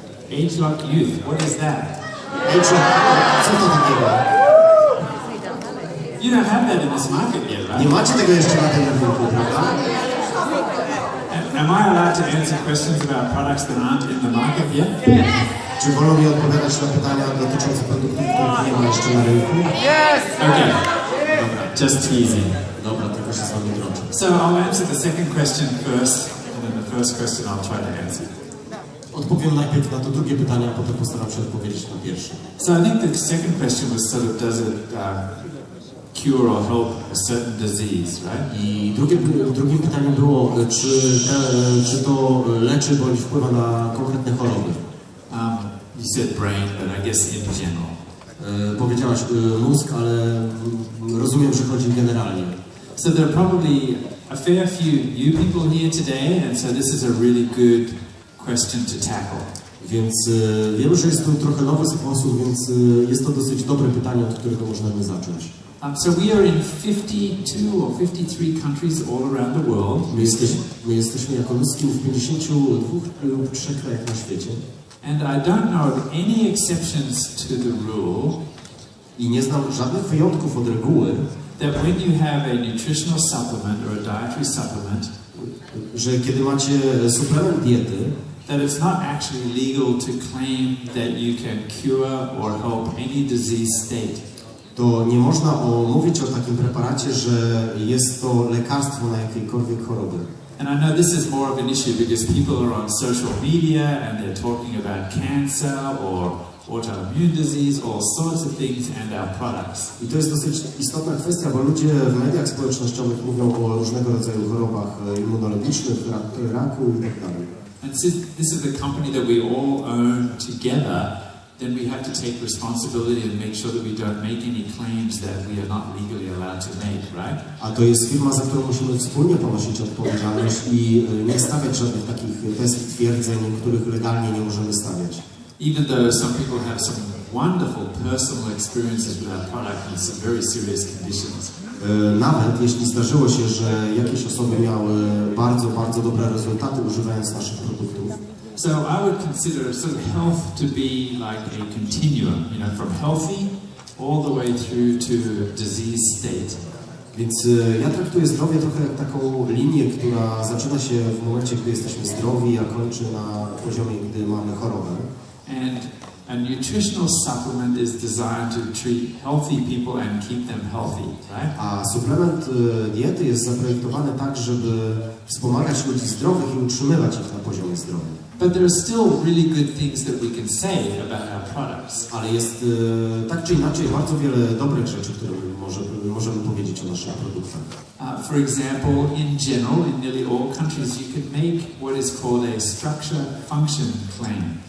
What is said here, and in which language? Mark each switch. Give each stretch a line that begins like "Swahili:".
English: Age-lock youth, what is that?
Polish: Co to takiego?
English: You don't have that in this market yet, right?
Polish: Nie macie tego jeszcze na tym rynku, prawda?
English: Am I allowed to answer questions about products that aren't in the market yet?
Polish: Czy wolno mi odpowiadać na pytania dotyczące produktów, których nie ma jeszcze na rynku?
English: Yes! Okay. Just teasing.
Polish: Dobra, tylko się z wami droczę.
English: So I'll answer the second question first, and then the first question I'll try to answer.
Polish: Odpowiem najpierw na to drugie pytanie, a potem postaram się odpowiedzieć na pierwsze.
English: So I think the second question was sort of, does it cure or help a certain disease, right?
Polish: I drugim pytaniem było, czy to leczy bądź wpływa na konkretne choroby.
English: You said brain, but I guess in general.
Polish: Powiedziałaś mózg, ale rozumiem, że chodzi generalnie.
English: So there are probably a fair few new people here today, and so this is a really good question to tackle.
Polish: Więc wiemy, że jest tu trochę nowy sposób, więc jest to dosyć dobre pytanie, od którego możemy zacząć.
English: So we are in 52 or 53 countries all around the world.
Polish: My jesteśmy jako Luskin w 52 lub 3 krajach na świecie.
English: And I don't know of any exceptions to the rule.
Polish: I nie znam żadnych wyjątków od reguły,
English: that when you have a nutritional supplement or a dietary supplement,
Polish: że kiedy macie suplement diety,
English: that it's not actually legal to claim that you can cure or help any disease state.
Polish: To nie można mówić o takim preparacie, że jest to lekarstwo na jakiejkolwiek choroby.
English: And I know this is more of an issue because people are on social media and they're talking about cancer or autoimmune disease, all sorts of things, and our products.
Polish: I to jest dosyć istotna kwestia, bo ludzie w mediach społecznościowych mówią o różnego rodzaju chorobach immunologicznych, raku i tak dalej.
English: And since this is a company that we all own together, then we have to take responsibility and make sure that we don't make any claims that we are not legally allowed to make, right?
Polish: A to jest firma, za którą musimy wspólnie ponosić odpowiedzialność i nie stawiać żadnych takich test twierdzeń, których legalnie nie możemy stawiać.
English: Even though some people have some wonderful personal experiences with our product and some very serious conditions.
Polish: Nawet jeśli zdarzyło się, że jakieś osoby miały bardzo, bardzo dobre rezultaty używając naszych produktów.
English: So I would consider sort of health to be like a continuum, you know, from healthy all the way through to disease state.
Polish: Więc ja traktuję zdrowie trochę jak taką linię, która zaczyna się w momencie, gdy jesteśmy zdrowi, a kończy na poziomie, gdy mamy chorobę.
English: And a nutritional supplement is designed to treat healthy people and keep them healthy, right?
Polish: A suplement diety jest zaprojektowany tak, żeby wspomagać ludzi zdrowych i utrzymywać ich na poziomie zdrowia.
English: But there are still really good things that we can say about our products.
Polish: Ale jest tak czy inaczej bardzo wiele dobrych rzeczy, które możemy powiedzieć o naszych produktach.
English: For example, in general, in nearly all countries, you can make what is called a structure-function claim.